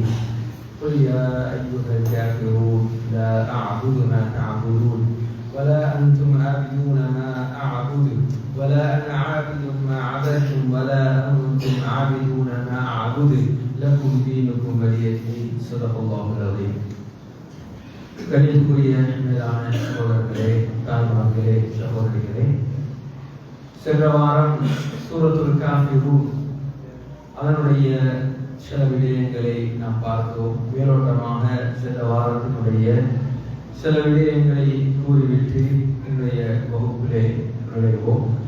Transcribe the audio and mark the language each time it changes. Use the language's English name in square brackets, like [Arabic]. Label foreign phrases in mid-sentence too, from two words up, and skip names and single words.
[Arabic] قل يا أيها الكافرون لا أعبد ما تعبدون ولا أنتم عابدون ما أعبد ولا أنا عابد ما عبدتم ولا أنتم عابدون ما أعبد لكم دينكم ولي دين. صدق الله العظيم. [Tamil] கணிதக்குரிய மேலான சகோதரர்களே, தாய்மார்களே, சகோதரிகளே, சென்ற வாரம் சூரத்துல் காஃபிரூன் அதனுடைய சில விடயங்களை நாம் பார்த்தோம். மேலோட்டமாக சென்ற வாரத்தினுடைய சில விடயங்களை கூறிவிட்டு இன்றைய வகுப்பிலே நுழைவோம்.